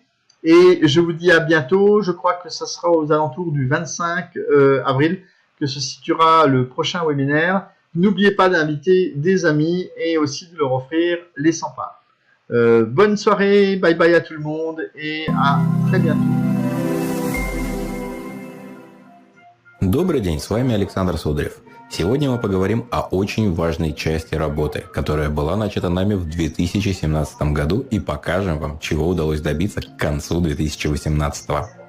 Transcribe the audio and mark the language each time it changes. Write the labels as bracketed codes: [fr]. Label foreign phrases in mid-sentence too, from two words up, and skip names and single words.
[fr] Et je vous dis à bientôt. Je crois que ce sera aux alentours du 25 avril que se situera le prochain webinaire. N'oubliez pas d'inviter des amis et aussi de leur offrir les 100 parts. Bonne soirée, [en] bye bye [fr] à tout le monde et à très bientôt. [ru] Добрый день, с вами Александр Сударев. Сегодня мы поговорим о очень важной части работы, которая была начата нами в 2017 году и покажем вам, чего удалось добиться к концу 2018.